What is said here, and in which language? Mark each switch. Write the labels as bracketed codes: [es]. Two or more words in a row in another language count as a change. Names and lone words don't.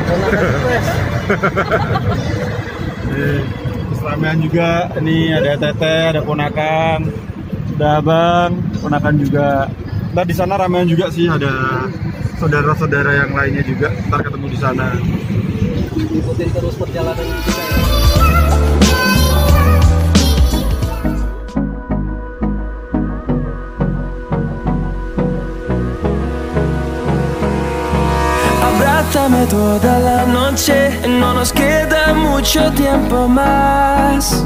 [id] Ramean juga. Ini ada teteh, ada ponakan, ada abang, ponakan juga. Ntar di sana ramean juga sih, ada saudara-saudara yang lainnya juga. Ntar ketemu di sana. Ikutin terus perjalanan kita ya. [es] Abrázame toda la noche, no nos queda mucho tiempo más.